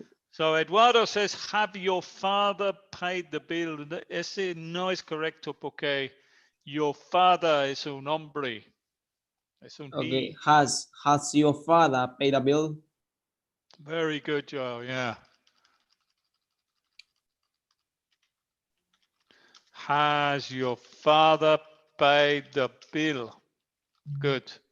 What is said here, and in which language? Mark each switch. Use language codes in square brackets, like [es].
[en] So Eduardo says, have your father paid the bill? [es] Ese no es correcto porque [en] your father [es] es un hombre. Es un [en] Okay. he. Has your father paid a bill? Very good, Joe. Yeah. Has your father paid the bill? Good.